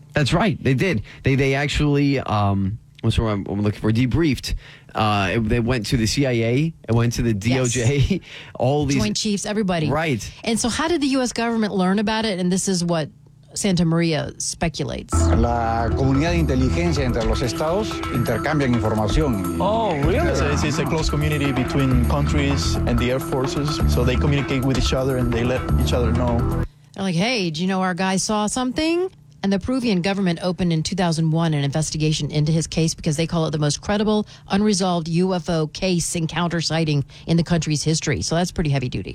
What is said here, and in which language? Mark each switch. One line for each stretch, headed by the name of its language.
English: That's right. They did. They actually, what's what I'm looking for, debriefed. They went to the CIA, it went to the DOJ, yes. All these Joint Chiefs, everybody. Right. And so how did the U.S. government learn about it? And this is what Santa Maria speculates.
Spanish: La comunidad de inteligencia entre los estados intercambian información.
English: Oh, really? It's a close community between countries and the air forces. So they communicate with each other and they let each other know. They're like, hey, do you know our guy saw something? And the Peruvian government opened in 2001 an investigation into his case because they call it the most credible, unresolved UFO case encounter sighting in the country's history. So that's pretty heavy duty.